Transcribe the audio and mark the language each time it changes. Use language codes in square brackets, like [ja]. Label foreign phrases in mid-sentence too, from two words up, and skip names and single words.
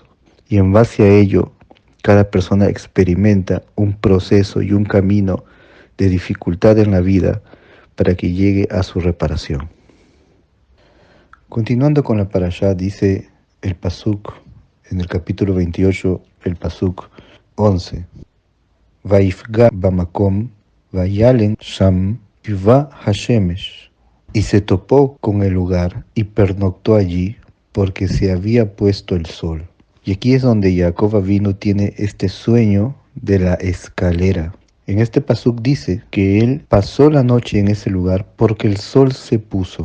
[es] Y en base a ello, cada persona experimenta un proceso y un camino de dificultad en la vida para que llegue a su reparación. Continuando con la parashá, dice el pasuk en el capítulo 28, el pasuk 11. [he] ויפגע במקום, וילן שם, יובא השמש. [es] Y se topó con el lugar y pernoctó allí porque se había puesto el sol. Y aquí es donde Jacob Avinu tiene este sueño de la escalera. En este pasuk dice que él pasó la noche en ese lugar porque el sol se puso.